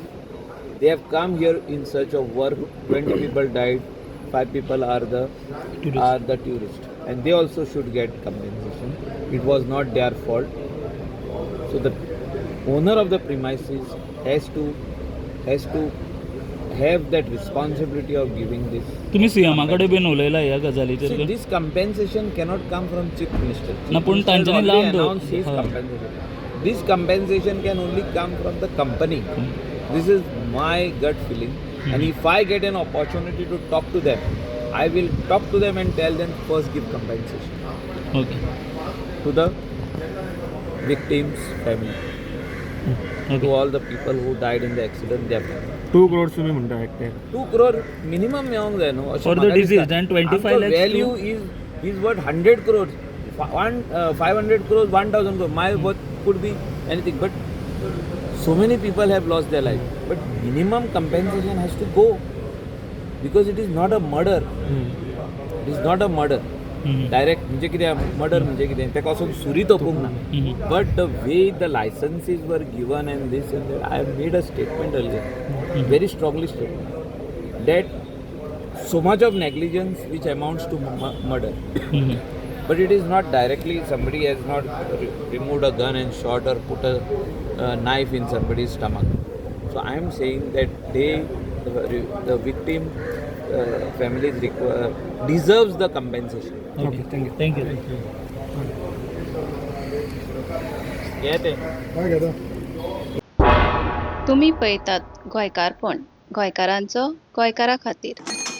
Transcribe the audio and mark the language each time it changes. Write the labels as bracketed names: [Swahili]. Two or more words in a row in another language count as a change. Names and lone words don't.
[English] They have come here in search of work. 20 people died, 5 people are the tourists, and they also should get compensation. It was not their fault. So the owner of the premises has to have that responsibility of giving this. [Konkani] तुम्ही सीएमाकडे बीन उलयला ह्या गजालीचेर? [English] See, this compensation cannot come from Chief Minister. [Konkani] ना, पण तांच्यांनी लावन [English] announced his compensation. This compensation can only come from the company. This is my gut feeling. And if I get an opportunity to talk to them, I will talk to them and tell them first give compensation. Okay. To the victims' family. Okay. To all the people who died in the accident, their family. [Konkani] 2 crores तुम्ही म्हणता एकटे. [English] 2 crore minimum [Konkani] मेळोंक जाय न्हू. [English] For the deceased and 25 lakhs value is worth 100 crores. 500 crores, 1000 crores. My worth could be anything, but so many people have lost their life. But minimum compensation has to go, because it is not a murder. It is not a murder. [Konkani] डायरेक्ट म्हणजे कितें मर्डर म्हणजे कितें तेका वचून सुरी तोपूंक ना. [English] But the way the licences were given and this and that I have made a statement earlier, very strongly statement that so much of negligence which amounts to murder. But it is not directly, somebody has not removed a gun and shot or put a knife in somebody's stomach. So I am saying that the victim families deserves the compensation. Okay, thank you. Yeah, [Konkani] तुम्ही पळयतात गोंयकारपण, गोंयकारांचो गोंयकारा खातीर.